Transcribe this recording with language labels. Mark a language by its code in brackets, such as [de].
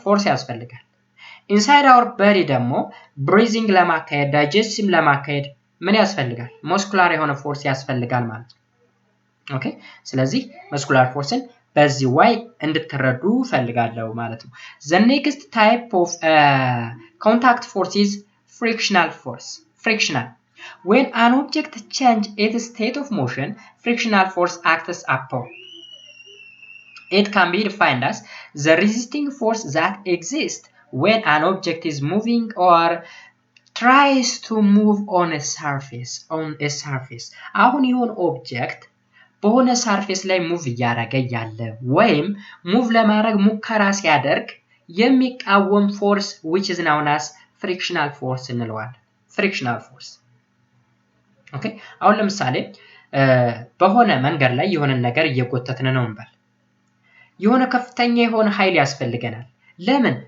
[am] ፎርስ ያስፈልጋል። [en] inside our body [am] ደግሞ breathing ለማካሄድ digestion ለማካሄድ ምን ያስፈልጋል? muscular የሆነ ፎርስ ያስፈልጋል ማለት ነው። ኦኬ ስለዚህ muscular forceን በዚህ way እንድትረዱ ፈልጋለሁ ማለት ነው። [en] The next type of contact force is frictional force. Frictional. When an object changes its state of motion, frictional force acts upon. It can be defined as the resisting force that exists when an object is moving or tries to move on a surface. [am] አሁን ይሁን ኦብጀክት በሆነ ሰርፌስ ላይ ሙቭ እያደረገ ያለ ወይም ሙቭ ለማድረግ ሙከራ ሲያደርግ የሚቃወም ፎርስ [en] which is known as frictional force [am] እንለዋለን። frictional force ኦኬ አሁን ለምሳሌ በሆነ መንገድ ላይ የሆነ ነገር እየጎተትን ነው እንበል። የሆነ ከፍተኛ የሆነ ኃይል ያስፈልገናል። ለምን?